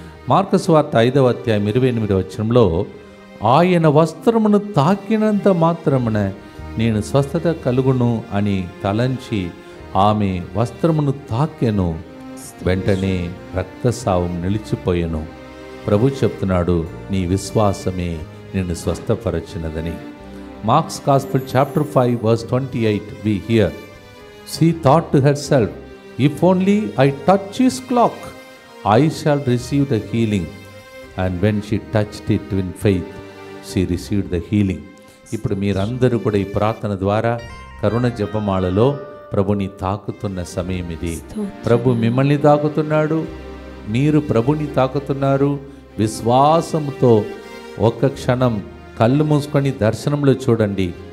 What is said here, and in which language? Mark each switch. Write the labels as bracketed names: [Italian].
[Telugu] Mark సువార్త 5వ అధ్యాయం 28వ వచనంలో, ఆయన వస్త్రమును తాకినంత మాత్రమున నేను స్వస్థత కలుగును అని తలంచి ఆమె వస్త్రమును తాకెను. వెంటనే రక్తస్రావం నిలిచిపోయెను. ప్రభు చెప్తున్నాడు, నీ విశ్వాసమే నిన్ను స్వస్థపరచినదని. [English] Mark's Gospel chapter 5 verse 28 we hear, she thought to herself, if only I touch his cloak, I shall receive the healing. And when she touched it in faith, she received the healing. [Telugu] ఇప్పుడు మీరందరూ కూడా ఈ ప్రార్థన ద్వారా కరుణ జపమాలలో ప్రభుని తాకుతున్న సమయం ఇది. ప్రభు మిమ్మల్ని తాకుతున్నాడు, మీరు ప్రభుని తాకుతున్నారు. విశ్వాసంతో ఒక్క క్షణం కళ్ళు మూసుకొని దర్శనంలో చూడండి.